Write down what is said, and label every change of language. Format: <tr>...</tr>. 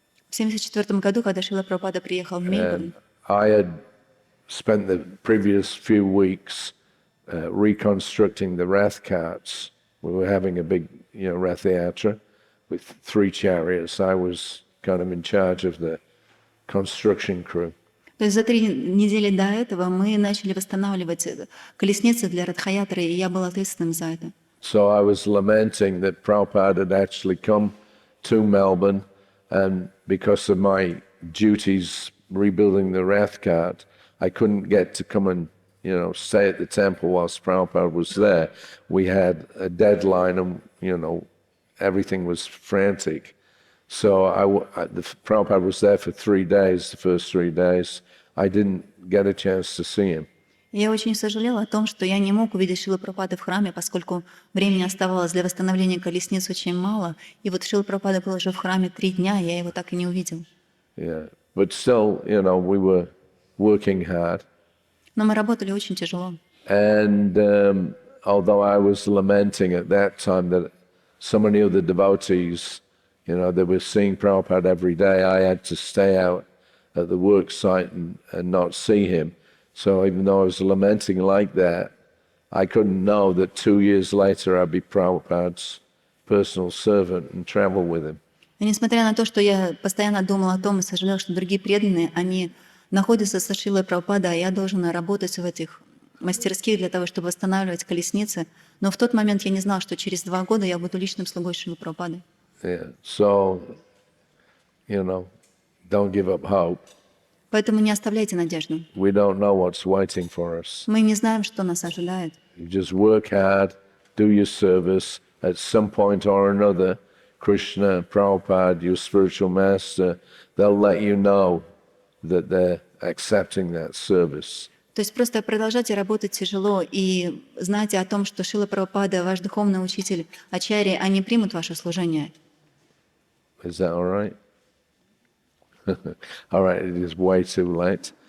<ru>В 1974 году, когда Шрила Прабхупада приехал в Мельбурн,</ru> <en>I had spent the previous few weeks reconstructing the Rath carts. We were having a big, Rath Yatra with 3 chariots. I was kind of in charge of the construction crew.</en> <ru>То есть за 3 недели до этого мы начали восстанавливать колесницы для Радхаятры, и я был ответственным за это.</ru> <en>So I was lamenting that Prabhupada had actually come to Melbourne, and because of my duties rebuilding the Rath cart, I couldn't get to come and, stay at the temple whilst Prabhupada was there. We had a deadline and, everything was frantic. So the Prabhupada was there for 3 days, the first 3 days. I didn't get a chance to see him.</en> <ru>Я очень сожалела о том, что я не мог увидеть Шрилу Прабхупаду в храме, поскольку времени оставалось для восстановления колесниц очень мало. И вот Шрила Прабхупада был уже в храме 3 дня, я его так и не увидел.</ru> <en>Yeah, but still, we were working hard.</en> <ru>Но мы работали очень тяжело.</ru> <en>And although I was lamenting at that time that so many of the devotees, they were seeing Prabhupada every day, I had to stay out at the work site and not see him. So even though I was lamenting like that, I couldn't know that 2 years later I'd be Prabhupada's personal servant and travel with him.</en> <ru>И несмотря на то, что я постоянно думала о том и сожалела, что другие преданные, они находятся со Шрилой Прабхупадой, а я должна работать в этих мастерских для того, чтобы восстанавливать колесницы. Но в тот момент я не знала, что через 2 года я буду личным слугой Шрилы Прабхупады.</ru> <en>Yeah. So, don't give up hope.</en> <ru>Поэтому не оставляйте надежду.</ru> <en>We don't know what's waiting for us.</en> <ru>Мы не знаем, что нас ожидает.</ru> <en>You just work hard, do your service. At some point or another, Krishna, Prabhupada, your spiritual master, they'll let you know that they're accepting that service.</en> <ru>То есть просто продолжайте работать тяжело и знайте о том, что Шрила Прабхупада, ваш духовный учитель, ачарьи, они примут ваше служение.</ru> <en>Is that all right? All right, it is way too late.</en>